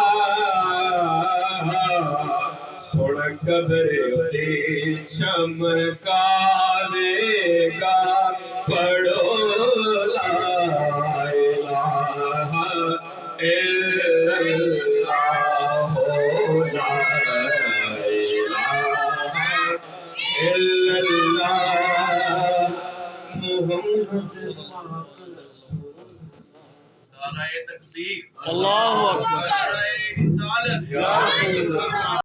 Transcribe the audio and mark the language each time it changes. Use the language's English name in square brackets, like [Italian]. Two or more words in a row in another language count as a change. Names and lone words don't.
[Punjabi] ਸੁਣ ਕਬਰ ਉਦੀ ਚਮਕਾਵੇਗਾ ਪੜ੍ਹੋ [Arabic] لا إله إلا الله لا إله إلا الله محمد [Urdu] نعرۂ تکبیر [Arabic] الله أكبر [Urdu] نعرۂ رسالت [Arabic] يا رسول الله.